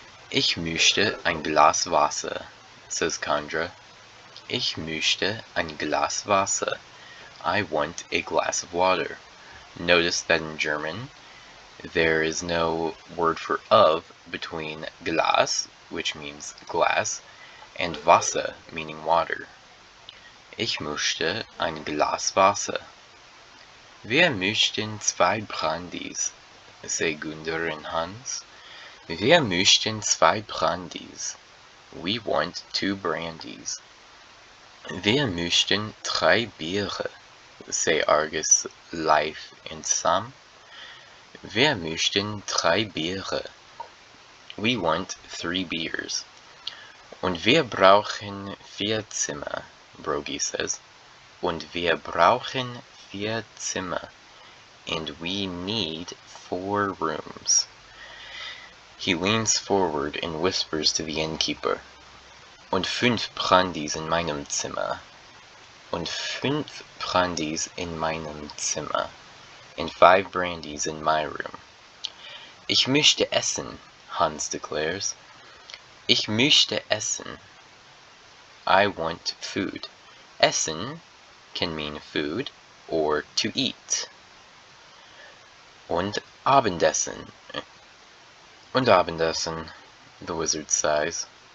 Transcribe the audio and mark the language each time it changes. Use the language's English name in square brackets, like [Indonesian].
[German] Ich möchte ein Glas Wasser, [English] says Kandra. [German] Ich möchte ein Glas Wasser. [English] I want a glass of water. Notice that in German, there is no word for of between Glas, which means glass, and Wasser, meaning water. [German] Ich möchte ein Glas Wasser. Wir möchten 2 Brandys, [English] say Gunder and Hans. [German] Wir möchten 2 Brandys. [English] We want 2 brandies. [German] Wir möchten 3 Biere, [English] say Argus, Leif, and Sam. [German] Wir möchten 3 Biere. [English] We want 3 beers. [German] Und wir brauchen 4 Zimmer, [English] Brogi says. [German] Und wir brauchen 4 Zimmer. [English] And we need 4 rooms. He leans forward and whispers to the innkeeper. [German] Und 5 Brandys in meinem Zimmer. Und 5 Brandys in meinem Zimmer. [English] And 5 brandies in my room. [German] Ich möchte essen, [English] Hans declares. [German] Ich möchte essen. [English] I want food. Essen can mean food or to eat. [German] Und Abendessen. Und Abendessen, [English] the wizard sighs.